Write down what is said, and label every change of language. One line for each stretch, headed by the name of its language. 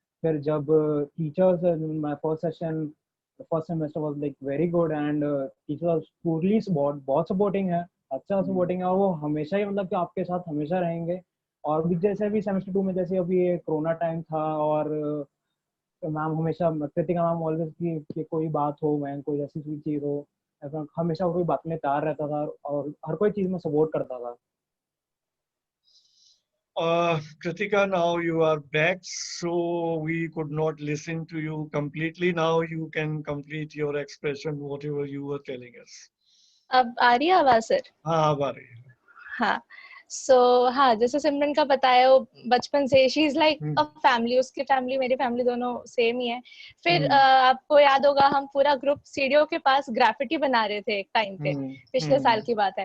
Hindi: फिर जब teachers,
English: my first semester was like very good,
Hindi: and teachers पूरी बहुत सपोर्टिंग है, अच्छा सपोर्टिंग है, और वो हमेशा ही मतलब कि आपके साथ हमेशा रहेंगे। और भी जैसे अभी सेमेस्टर 2 में जैसे अभी ये कोरोना टाइम था, और मैम हमेशा कृतिका मैम ऑलवेज कि कोई बात हो, मैम कोई ऐसी कोई चीज़ हो, हमेशा कोई बात में तैयार रहता था और हर कोई चीज़ में सपोर्ट करता था।
English: Kritika, now you are back, so we could not listen to you completely. Now you can complete your expression, whatever you were telling us.
Hindi: अब आ रही है आवाज सर? हाँ, अब आ रही है। हाँ, सो हाँ, जैसे सिमरन का बताया, वो बचपन से
English: she is like a family,
Hindi: उसकी फैमिली मेरी फैमिली दोनों सेम ही है। फिर आपको याद होगा, हम पूरा ग्रुप सीढ़ियों के पास ग्राफिटी बना रहे थे एक टाइम पे, पिछले साल की बात है।